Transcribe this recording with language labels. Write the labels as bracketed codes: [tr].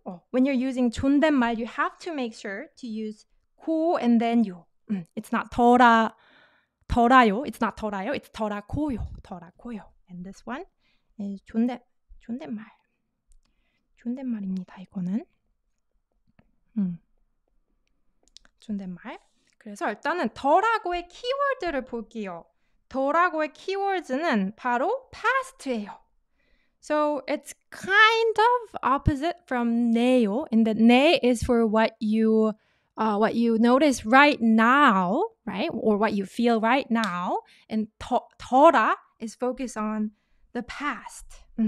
[en] When you're using 존댓말, you have to make sure to use 고 and then 요. It's not 더라요. It's not 더라요. It's 더라고요. And this one is [ko] 존댓말입니다. 이거는. 존댓말. 그래서 일단은 더라고의 키워드를 볼게요. 더라고의 키워드는 바로 past예요. [en] So it's kind of opposite from 네요. In that 네 is for what you notice right now, right? Or what you feel right now. And 더라 is focused on the past.